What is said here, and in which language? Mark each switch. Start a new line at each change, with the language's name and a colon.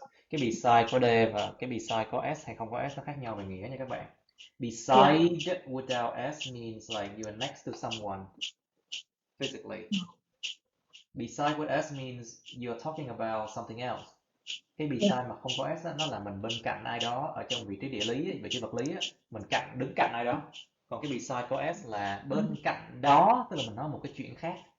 Vietnamese: cái beside có D và cái beside có S hay không có S nó khác nhau về nghĩa nha các bạn.
English: Beside without S means like you are next to someone physically. Beside with S means you are talking about something else.
Vietnamese: Cái beside mà không có S nó là mình bên cạnh ai đó ở trong vị trí địa lý, vị trí vật lý, mình đứng cạnh ai đó. Còn cái beside có S là bên cạnh đó, tức là mình nói một cái chuyện khác.